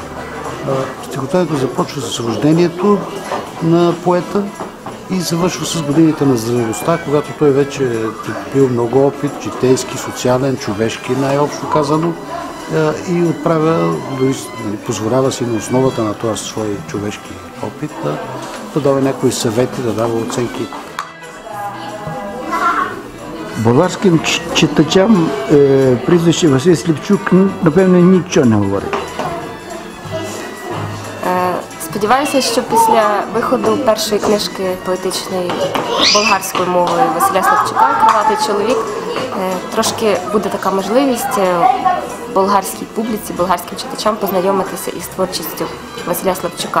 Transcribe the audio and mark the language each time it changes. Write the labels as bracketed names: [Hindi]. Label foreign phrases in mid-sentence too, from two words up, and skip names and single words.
[Bulgarian] Стихотворението започва с рождението на поета и завършва с годините на зрелостта, когато той вече е бил много опит, житейски, социален, човешки, най-общо казано, и отправя, позволява си на основата на този свой човешки опит да дава някои съвети, да дава оценки. [Ukrainian] Българским читачам прізвище Васил Слепчук, напевно, нічого не говорить. Сподіваюся, що після виходу першої книжки поетичної болгарською мовою Василя Слепчука "Крилатий чоловік" трошки буде така можливість болгарській публіці, болгарським читачам познайомитися із творчістю Василя Слепчука.